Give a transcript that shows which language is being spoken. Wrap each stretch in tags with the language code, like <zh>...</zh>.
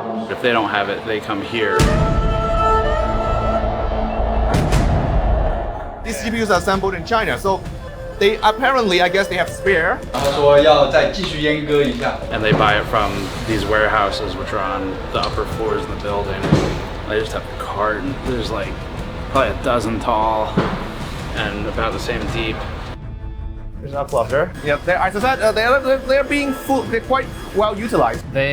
<en>If they don't have it, they come here. These GPUs are assembled in China, so they apparently, I guess, they have spare.</en> <zh>他说要再继续阉割一下。</zh> <en>And they buy it from these warehouses, which are on the upper floors of the building. They just have a carton. There's like probably a dozen tall and about the same deep. There's a cluster. Yeah, as I said, they're being full. They're quite well utilized.</en>